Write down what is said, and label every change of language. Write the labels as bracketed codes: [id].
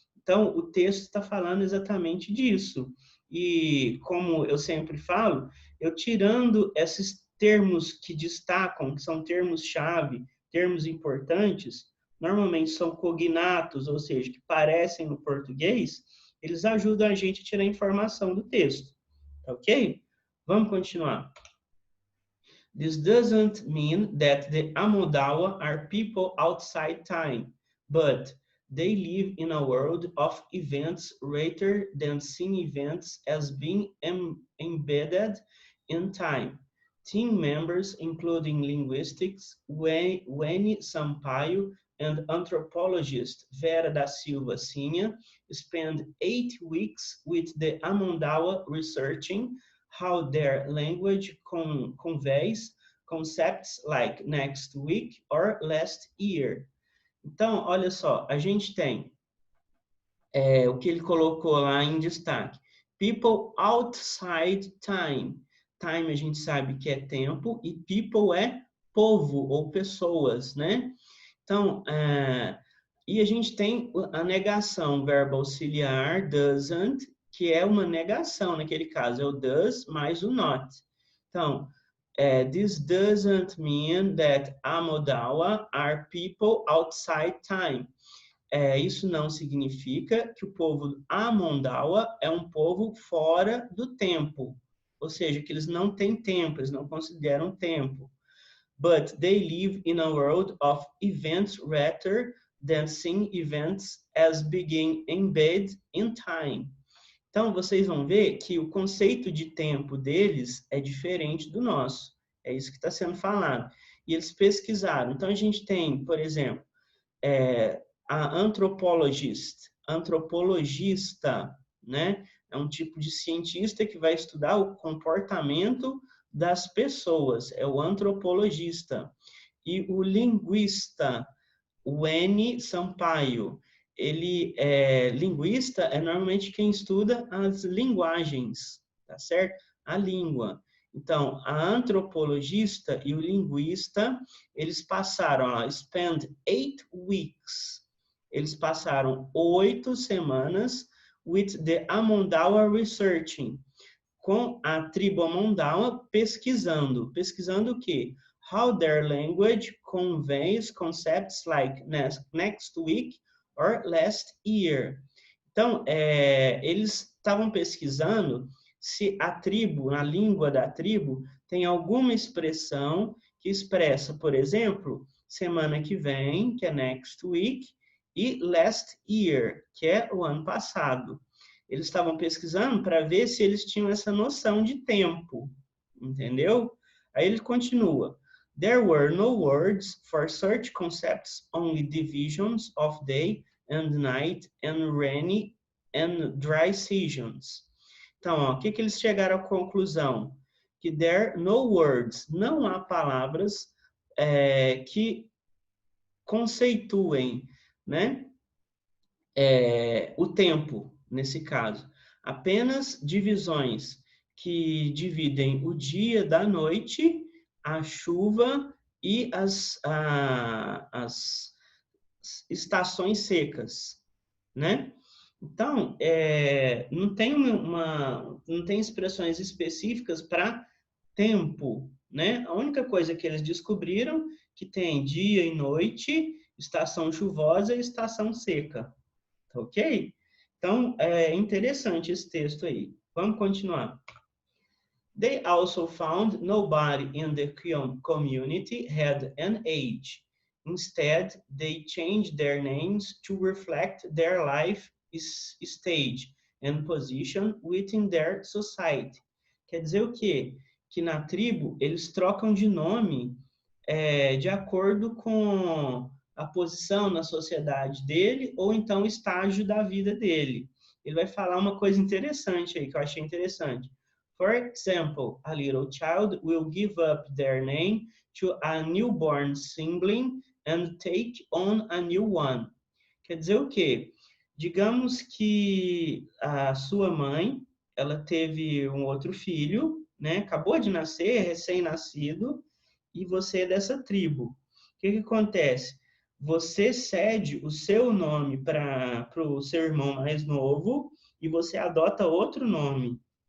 [pt] Então, o texto está falando exatamente disso. E, como eu sempre falo, eu tirando esses termos que destacam, que são termos-chave, termos importantes, normalmente são cognatos, ou seja, que parecem no português, eles ajudam a gente a tirar a informação do texto, tá ok? Vamos continuar. [en] This doesn't mean that the Amodawa are people outside time, but they live in a world of events rather than seeing events as being embedded in time. Team members, including linguistics, Weni Sampaio and anthropologist Vera da Silva Sinha, spend 8 weeks with the Amondawa researching how their language conveys concepts like next week or last year. [pt] Então, olha só, a gente tem o que ele colocou lá em destaque. [en] People outside time. [pt] Time a gente sabe que é tempo e people é povo ou pessoas, né? Então, e a gente tem a negação, verbo auxiliar, doesn't, que é uma negação, naquele caso, é o does mais o not. [en] Então, this doesn't mean that Amodawa are people outside time. [pt] Isso não significa que o povo Amondawa é um povo fora do tempo. Ou seja, que eles não têm tempo, eles não consideram tempo. [en] But they live in a world of events rather than seeing events as being embedded in time. [pt] Então, vocês vão ver que o conceito de tempo deles é diferente do nosso. É isso que está sendo falado. E eles pesquisaram. Então, a gente tem, por exemplo, a antropologista, né? É um tipo de cientista que vai estudar o comportamento das pessoas, é o antropologista. E o linguista, o Weni Sampaio, ele linguista é normalmente quem estuda as linguagens, tá certo? A língua. Então, a antropologista e o linguista, eles passaram, [en] spend 8 weeks. [pt] Eles passaram 8 semanas [en] with the Amondawa researching, [pt] com a tribo Amondawa pesquisando. Pesquisando o quê? [en] How their language conveys concepts like next week or last year. [pt] Então, eles estavam pesquisando se a tribo, na língua da tribo, tem alguma expressão que expressa, por exemplo, semana que vem, que é [en] next week, [pt] e [en] last year, [pt] que é o ano passado. Eles estavam pesquisando para ver se eles tinham essa noção de tempo, entendeu? Aí ele continua. [en] There were no words for such concepts, only divisions of day and night and rainy and dry seasons. [pt] Então, o que eles chegaram à conclusão? Que [en] there no words, [pt] não há palavras que conceituem, né, o tempo, nesse caso. Apenas divisões que dividem o dia da noite, a chuva e as estações secas, né? Então, não tem expressões específicas para tempo, né? A única coisa que eles descobriram que tem dia e noite, estação chuvosa e estação seca, tá ok? Então, é interessante esse texto aí. Vamos continuar. [en] They also found nobody in the community had an age. Instead, they changed their names to reflect their life stage and position within their society. [pt] Quer dizer o quê? Que na tribo eles trocam de nome de acordo com a posição na sociedade dele ou então o estágio da vida dele. Ele vai falar uma coisa interessante aí, que eu achei interessante. [en] For example, a little child will give up their name to a newborn sibling and take on a new one. [pt] Quer dizer o quê? Digamos que a sua mãe, ela teve um outro filho, né? Acabou de nascer, recém-nascido, e você é dessa tribo. O que acontece? Você cede o seu nome para o seu irmão mais novo e você adota outro nome.